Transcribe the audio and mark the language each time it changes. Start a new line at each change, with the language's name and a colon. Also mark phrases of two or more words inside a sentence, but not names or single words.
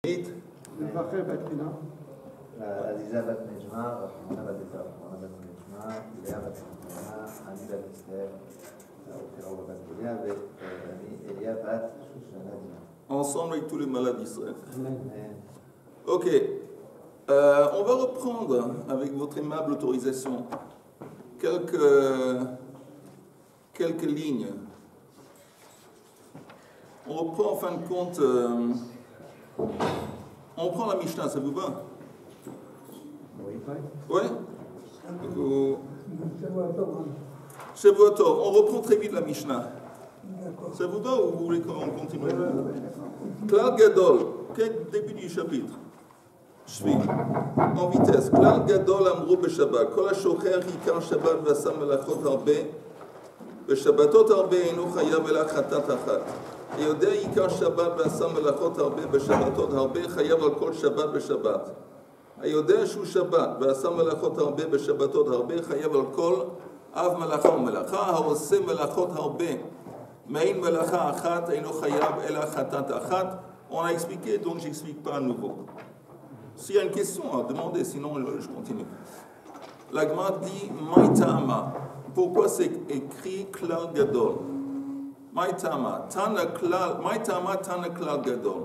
Hebrew: עליזה בת נג'מה, רחמנה בת אסתר, רחמנה בת נג'מה, לאה בת נג'מה, אני בת אסתר, אופירה בת גליה, ואני אליה בת שושנה דינה.
French: Ensemble avec tous les malades d'Israël. Ok. On va reprendre, avec votre aimable autorisation, quelques lignes. On reprend en fin de compte... on reprend la Mishnah, ça vous va? Oui. Shavuot. On reprend très vite la Mishnah. Ça vous va ou vous voulez qu'on continue? Klal Gadol, début du chapitre. Shvi, en vitesse.
Hebrew: כלל גדול אמרו בשבת כל השוכח עיקר שבת ועשה מלאכות הרבה. בשבתות הרבה אינו חייב אלא חטאת אחת. יודע עיקר שבת ועשה מלאכות הרבה בשבתות הרבה חייב על כל שבת בשבת. היודע שהוא שבת ועשה מלאכות הרבה בשבתות הרבה חייב על כל אב מלאכה ומלאכה. העושה מלאכות הרבה מעין מלאכה אחת אינו חייב אלא חטאת אחת.
French: On a expliqué, donc j'explique pas à nouveau. S'il y a une question à demander, sinon je continue. La Gemara dit Maïtama. Pourquoi c'est écrit Klal Gadol?
Aramaic: מאי טעמא תנא כלל גדול.